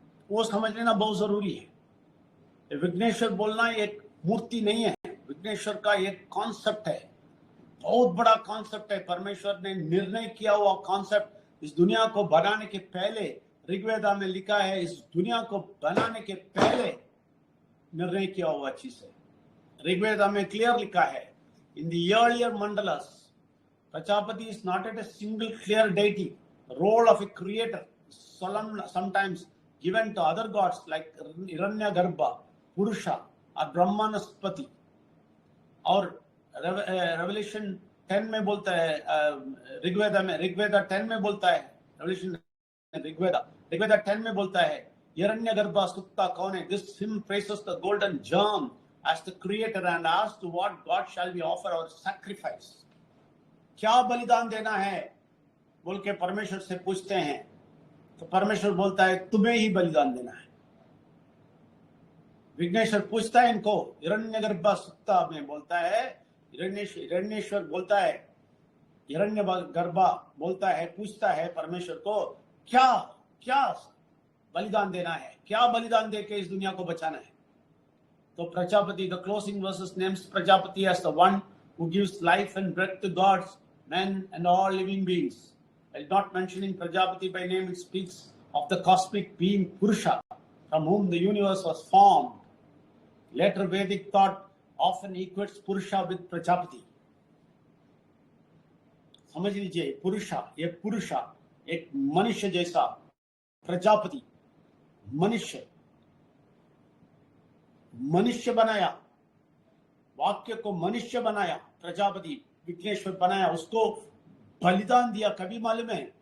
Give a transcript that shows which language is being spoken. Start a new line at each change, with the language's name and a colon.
Hindi: वो समझ लेना बहुत जरूरी है। विघ्नेश्वर बोलना एक मूर्ति नहीं है, विघ्नेश्वर का एक कॉन्सेप्ट है, बहुत बड़ा कॉन्सेप्ट है। परमेश्वर ने निर्णय किया हुआ कॉन्सेप्ट। इस दुनिया को बनाने के पहले ऋग्वेदा में लिखा है, इस दुनिया को बनाने के पहले निर्णय किया हुआ चीज है। ऋग्वेदा में क्लियर लिखा है,
English: In the earlier mandalas Prajapati is not at a single clear deity. The role of a creator is solemn, sometimes given to other gods like Hiranyagarbha, Purusha, or Brahmanaspati.
Hindi: और रेवलेशन 10 में बोलता है, ऋग्वेदा 10 में बोलता है, रेवलेशन ऋग्वेदा 10 में बोलता है, हिरण्यगर्भा सुक्ता कौन है?
English: This hymn praises the golden germ as the creator and asks to what God shall we offer our sacrifice.
Hindi: क्या बलिदान देना है बोल के परमेश्वर से पूछते हैं, तो परमेश्वर बोलता है तुम्हें ही बलिदान देना है। विघ्नेश्वर पूछता है इनको, हिरण्यगर्भा सुक्ता में बोलता है, हिरण्येश्वर बोलता है, हिरण्यगर्भा बोलता है, पूछता है परमेश्वर को क्या क्या बलिदान देना है, क्या बलिदान देके इस दुनिया को बचाना है।
English: तो Prajapati, the closing verses names Prajapati as the one who gives life and breath to gods, men and all living beings. While not mentioning Prajapati by name, it speaks of the cosmic being Purusha, from whom the universe was formed. Later Vedic thought often equates Purusha with Prajapati.
Hindi: समझ लीजिए, ये पुरुषा एक मनुष्य जैसा, प्रजापति मनुष्य बनाया, वाक्य को मनुष्य बनाया, प्रजापति विघ्नेश्वर बनाया, उसको बलिदान दिया। कभी मालूम है?